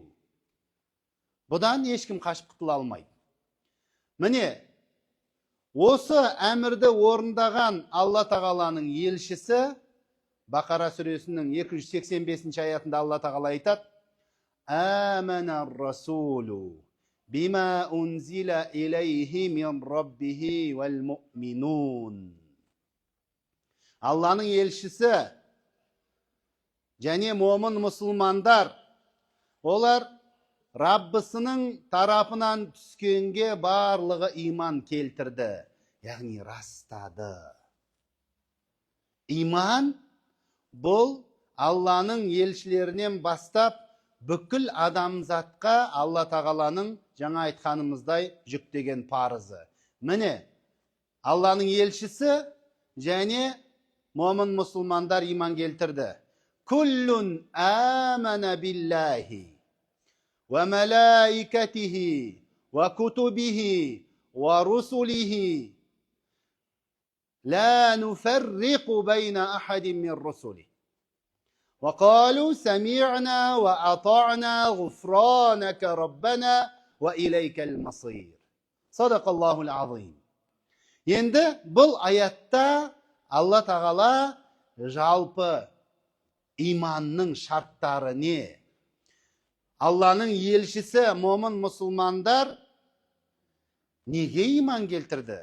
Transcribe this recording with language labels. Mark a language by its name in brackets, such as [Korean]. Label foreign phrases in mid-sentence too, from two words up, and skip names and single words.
[Kazakh] Бұдан ешкім қашып құтыла алмайды. Міне, осы әмірді орындаған Алла тағаланың елшісі Бақара сүресінің 285 аятында Алла тағала айтады: [Arabic] آمن الرسول بما أنزل إليه من ربه والمؤمنون. [Kazakh] Алланың елшісі және момын мұсылмандар, олар Раббысының тарапынан түскенге барлығы иман келтірді, яғни растады. Иман бұл Алланың елшілерінен бастап бүкіл адамзатқа Алла тағаланың жаңа айтқанымыздай жүктеген парызы. Міне, Алланың елшісі және момын мұсылмандар иман келтірді. [Arabic] كل آمن بالله وملائكته وكتبه ورسله لا نفرق بين أحد من رسله وقالوا سمعنا وأطعنا غفرانك ربنا وإليك المصير. صدق الله العظيم. [Kazakh] Енді бұл аятта Алла тағала жалпы иманның шарттары не? Алланың елшісі момын мұсылмандар неге иман келтірді?